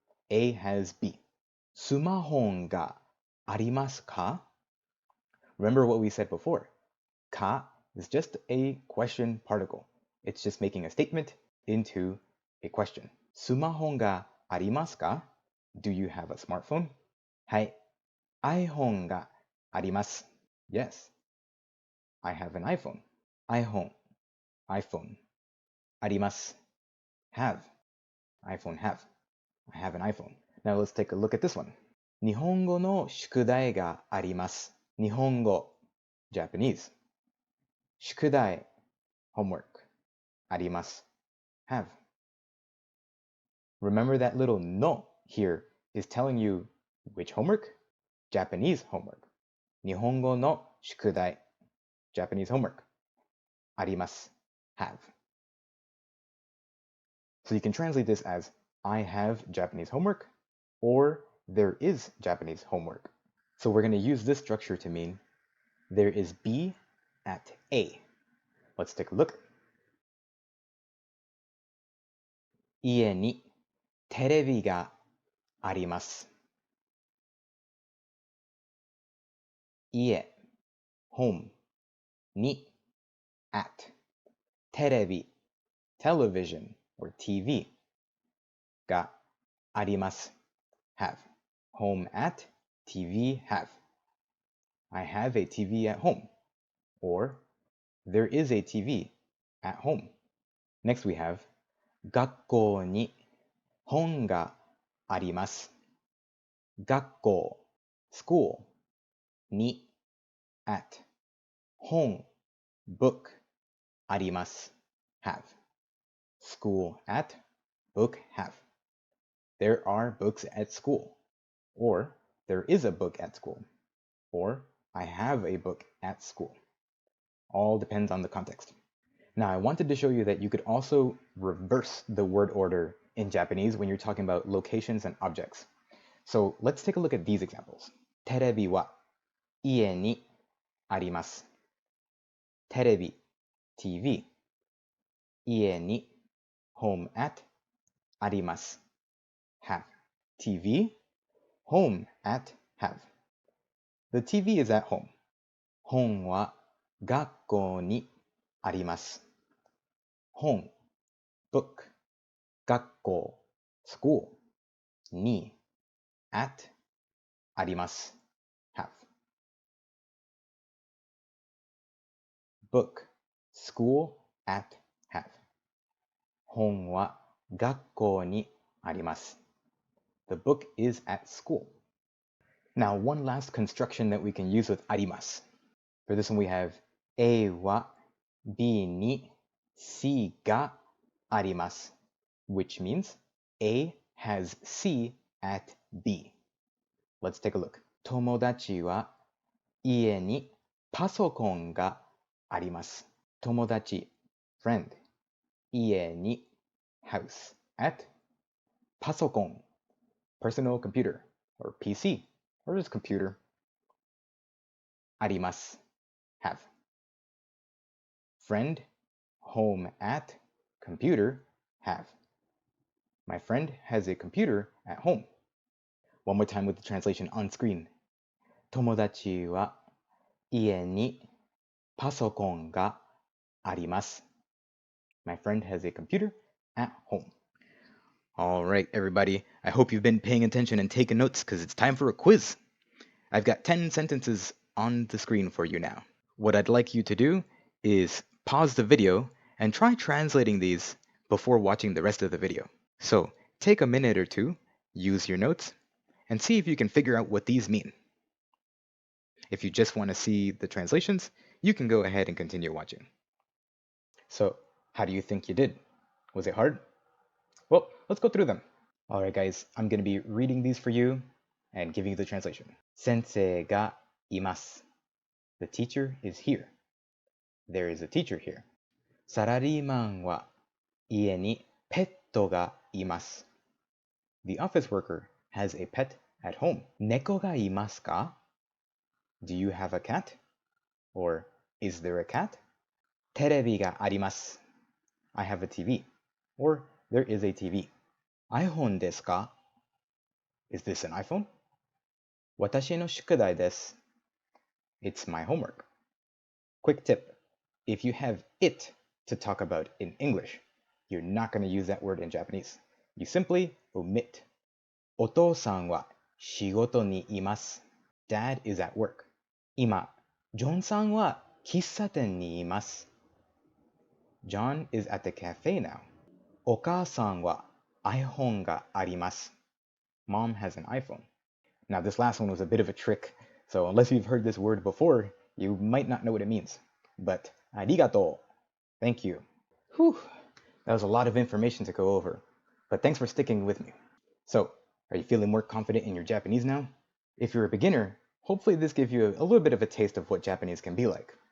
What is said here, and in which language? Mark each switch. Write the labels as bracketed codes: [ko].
[en] A has B. [ja] スマホがありますか? [en] Remember what we said before. か is just a question particle. It's just making a statement into a question. [ja] スマホがありますか? [en] Do you have a smartphone? [ja] はい。 iPhone があります. [en] Yes. I have an iPhone. iPhone. iPhone. あります.Have. iPhone have. I have an iPhone. Now let's take a look at this one. [ja] 日本語の宿題があります. 日本語.Japanese. 宿題.Homework. あります.Have. [en] Remember that little no here is telling you which homework? Japanese homework. [ja] 日本語の宿題. [en] Japanese homework. あります.Have. So you can translate this as I have Japanese homework or there is Japanese homework. So we're going to use this structure to mean there is B at A. Let's take a look. [ja] 家にテレビがあります. [en] 家 home に at テレビ television or TV があります have home at TV have I have a TV at home or there is a TV at home. Next we have [ja] 学校に本があります. [en] 学校 school に at 本 book あります have school at book have there are books at school or there is a book at school or I have a book at school. All depends on the context. Now I wanted to show you that you could also reverse the word order in Japanese when you're talking about locations and objects. So let's take a look at these examples. [ja] テレビは家にあります. [en] テレビ TV 家に home at あります have TV home at have The TV is at home [ja] 本は学校にあります [en] 本 book 学校 school に at あります have book school at have [ja] 本は学校にあります [en] The book is at school. Now, one last construction that we can use with あります For this one we have [ja] A は B に C があります [en] which means A has C at B. Let's take a look. [ja] 友達は家にパソコンがあります。 [en] 友達 friend 家に house at パソコン personal computer or PC or just computer あります have friend home at computer have my friend has a computer at home. One more time with the translation on screen. [ja] 友達は家にパソコンがあります。 [en] My friend has a computer at home. All right, everybody. I hope you've been paying attention and taking notes because it's time for a quiz. I've got 10 sentences on the screen for you now. What I'd like you to do is pause the video and try translating these before watching the rest of the video. So take a minute or two, use your notes, and see if you can figure out what these mean. If you just want to see the translations, you can go ahead and continue watching. So, how do you think you did? Was it hard? Well, let's go through them. All right, guys, I'm going to be reading these for you and giving you the translation. [ja] 先生がいます. [en] The teacher is here. There is a teacher here. [ja] サラリーマンは家にペットがいます. [en] The office worker has a pet at home. [ja] 猫がいますか? [en] Do you have a cat? Or is there a cat? [ja] テレビがあります. [en] I have a TV. Or there is a TV. [ja] iPhone ですか? [en] Is this an iPhone? [ja] 私の宿題です. [en] It's my homework. Quick tip. If you have it to talk about in English, you're not going to use that word in Japanese. You simply omit. [ja] お父さんは仕事にいます. [en] Dad is at work. [ja] 今、ジョンさんは喫茶店にいます. [en] John is at the cafe now. [ja] お母さんは iPhone があります. [en] Mom has an iPhone. Now this last one was a bit of a trick, so unless you've heard this word before, you might not know what it means. But ありがとう.Thank you. Whew, that was a lot of information to go over, but thanks for sticking with me. So, are you feeling more confident in your Japanese now? If you're a beginner, hopefully this gives you a little bit of a taste of what Japanese can be like.